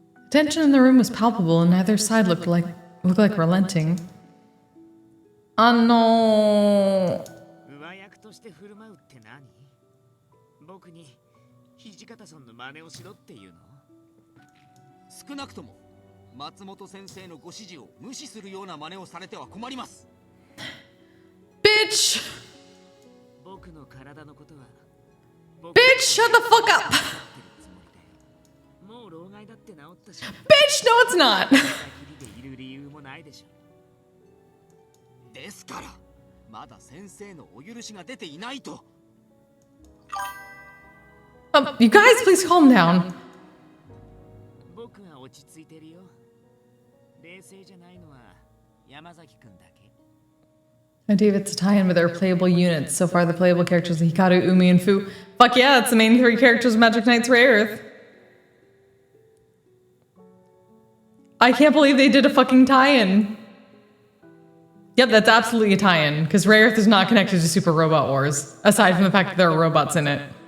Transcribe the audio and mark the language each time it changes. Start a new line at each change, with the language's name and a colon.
English: Tension in the room was palpable, and neither side looked like relenting.
Japanese: 上役として振る舞うって何？僕に土方さんの真似をしろっていうの？少なくとも松本先生のご指示を無視するような真似をされては困ります。
English: Bitch!
Japanese: 僕の体のことは。
English: Bitch, shut the fuck up!
Japanese: もう老害だって治ったし。
English: Bitch, no it's not!
Japanese: いる理由もないでしょ。ですから、まだ先生のお許しが出ていないと。
English: You guys, please calm down.
Japanese: 僕が落ち着いてるよ。冷静じゃないのは山崎くんだけ。
English: I believe it's a tie-in with our playable units. So far, the playable characters are Hikaru, Umi, and Fu. Fuck yeah, it's the main three characters of Magic Knight's Rare Earth. I can't believe they did a fucking tie-in. Yep, that's absolutely a tie-in, because Rare Earth is not connected to Super Robot Wars, aside from the fact that there are robots in it.